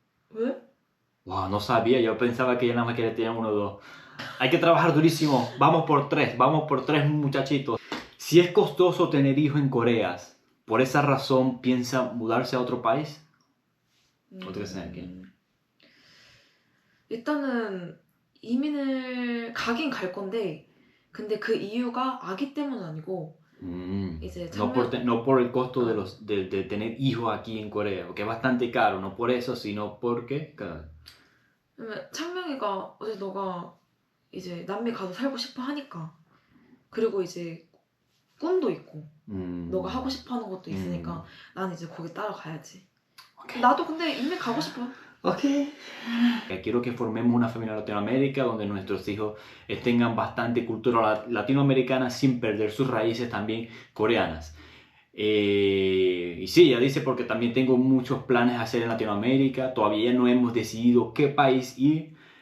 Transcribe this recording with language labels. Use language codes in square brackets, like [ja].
[ko] 왜? [es] Wow, no sabía. Yo pensaba que ella nada más quería tener 1 o 2. Hay que trabajar durísimo. Vamos por 3 muchachitos. Si es costoso tener hijos en Corea, ¿por esa razón piensa mudarse a otro país? [ko] 어떻게 생각해? 일단은 이민을 가긴 갈 건데 근데 그 이유가 아기 때문은 아니고 이제 [es] no por el costo de tener hijos aquí en Corea, que es bastante caro, no por eso, sino porque [ko] 창명이가 어제 너가 이제 남미 가서 살고 싶어 하니까 그리고 이제 꿈도 있고 너가 하고 싶어 하는 것도 있으니까 난 이제 거기 따라가야지. [en] Okay. [ko] 나도 근데 이민 가고 싶어. [en] Ok. [es] Quiero que formemos una familia en Latinoamérica donde nuestros hijos tengan bastante cultura latinoamericana sin perder sus raíces también coreanas. Y sí, ella dice porque también tengo muchos planes a hacer en Latinoamérica. Todavía no hemos decidido qué país ir.